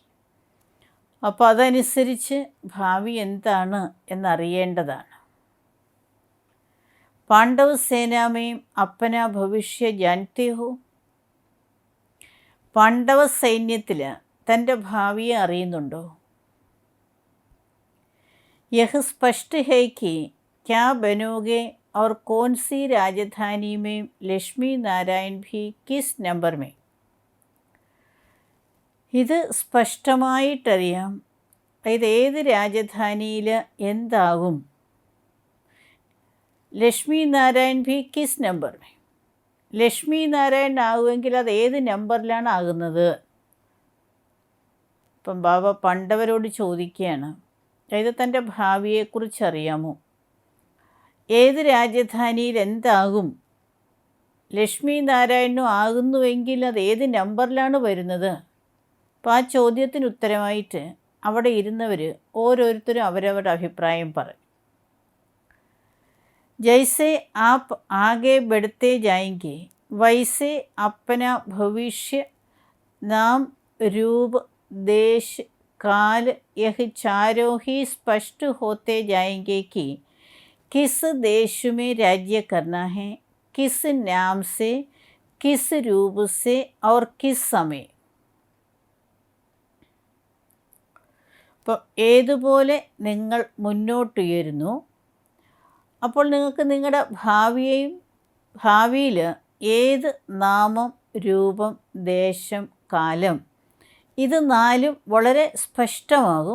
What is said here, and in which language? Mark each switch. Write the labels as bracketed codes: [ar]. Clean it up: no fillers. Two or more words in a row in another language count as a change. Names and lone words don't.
[ml] അപ്പോൾ അതനുസരിച്ച് ഭാവി എന്താണ് എന്നറിയേണ്ടതാണ്. [hi] पांडव सेना में अपना भविष्य जानते हो. [ml] പാണ്ഡവ സൈന്യത്തിൽ തൻ്റെ ഭാവിയെ അറിയുന്നുണ്ടോ? [hi] यह स्पष्ट है कि क्या बनोगे और कौन सी राजधानी में ലക്ഷ്മി നാരായൺ भी किस നമ്പർ में. [ml] ഇത് സ്പഷ്ടമായിട്ടറിയാം. ഇത് ഏത് രാജധാനിയിൽ എന്താകും. [hi] ലക്ഷ്മി നാരായൺ भी किस നമ്പർ में. [ml] ലക്ഷ്മി നാരായൺ ആകുമെങ്കിൽ അത് ഏത് നമ്പറിലാണ് ആകുന്നത്? ഇപ്പം ബാബ പണ്ഡവരോട് ചോദിക്കുകയാണ്, അതായത് തൻ്റെ ഭാവിയെക്കുറിച്ച് അറിയാമോ? ഏത് രാജധാനിയിൽ എന്താകും? ലക്ഷ്മി നാരായണനും ആകുന്നുവെങ്കിൽ അത് ഏത് നമ്പറിലാണ് വരുന്നത്? അപ്പോൾ ആ ചോദ്യത്തിന് ഉത്തരമായിട്ട് അവിടെ ഇരുന്നവർ ഓരോരുത്തരും അവരവരുടെ അഭിപ്രായം പറഞ്ഞു. [hi] जैसे आप आगे बढ़ते जाएंगे वैसे अपना भविष्य नाम रूप देश काल यह चारों ही स्पष्ट होते जाएंगे कि किस देश में राज्य करना है, किस नाम से, किस रूप से और किस समय. [ml] അപ്പോൾ ഏതുപോലെ നിങ്ങൾ മുന്നോട്ടുയരുന്നു അപ്പോൾ നിങ്ങൾക്ക് നിങ്ങളുടെ ഭാവിയിൽ ഏത് നാമം, രൂപം, ദേശം, കാലം ഇത് നാലും വളരെ സ്പഷ്ടമാകും.